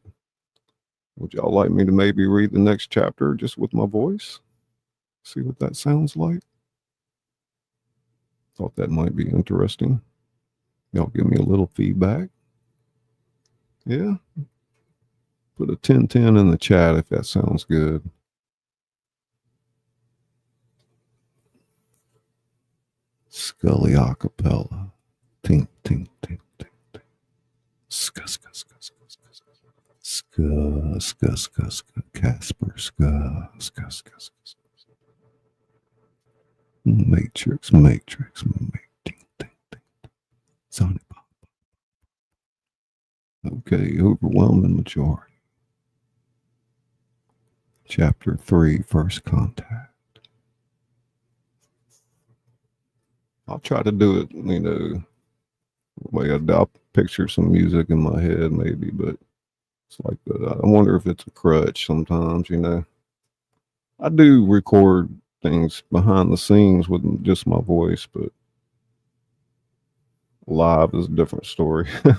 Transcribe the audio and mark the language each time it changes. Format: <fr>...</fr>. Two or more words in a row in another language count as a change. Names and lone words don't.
<en>Would y'all like me to maybe read the next chapter just with my voice? See what that sounds like? Thought that might be interesting. Y'all give me a little feedback. Yeah. Put a 1010 in the chat if that sounds good. Scully acapella. Tink, tink, tink, tink, tink. Ska, ska, ska, ska, ska, ska. Ska, ska, ska, ska. Casper, ska, ska, ska, ska, ska. Matrix, matrix, matrix. Tink, tink, tink. Sonic pop. Okay, overwhelming majority. Chapter 3, First Contact. I'll try to do it, like I'll picture some music in my head maybe, but it's like I wonder if it's a crutch sometimes, I do record things behind the scenes with just my voice, but live is a different story.</en>